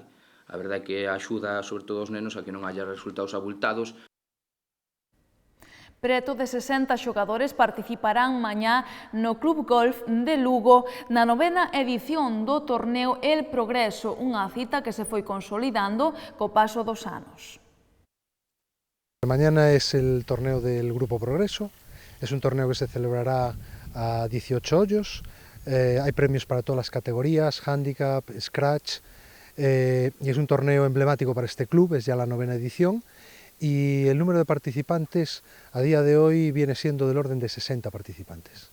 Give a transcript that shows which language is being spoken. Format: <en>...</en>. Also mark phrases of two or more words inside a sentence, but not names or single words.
<gl>A verdade é que axuda, sobre todo, aos nenos a que non haya resultados abultados. Preto de 60 xogadores participarán mañá no Club Golf de Lugo na 9ª edición do torneo El Progreso, unha cita que se foi consolidando co paso dos anos.</gl> <es>Mañana es el torneo del Grupo Progreso, es un torneo que se celebrará a 18 hoyos. Hay premios para todas las categorías, handicap, scratch, y es un torneo emblemático para este club, es ya la 9ª edición, y el número de participantes a día de hoy viene siendo del orden de 60 participantes.</es>